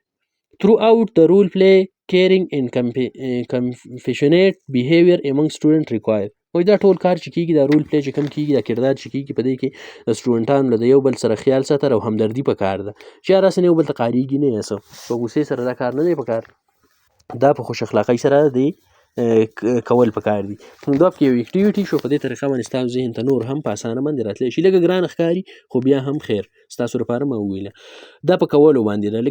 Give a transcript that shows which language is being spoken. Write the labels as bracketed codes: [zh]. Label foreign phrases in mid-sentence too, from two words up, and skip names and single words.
[en] Throughout the role play caring and compassionate behavior among student required. [ps] وایي دا ټول کار چې کېږي دا [en] role play [ps] چې کوم کېږي دا کردار چې کېږي په دې کې د سټوډنټانو له د یو بل سره خیال ساتل او همدردي پکار ده چې یار هسې نه یو بل ته قهرېږي نه یا څه په غوسې سره دا کار نه دی پکار دا په خوش اخلاقۍ سره دی کول پکار دي. نو دا پکې یو اکټیویټي شو په دې طریقه باندې ستاسو ذهن ته نور هم په اسانه باندې راتلی شي لږه ګرانه ښکاري خو بیا هم خیر ستاسو لپاره ما وویله دا په کولو باندې ده.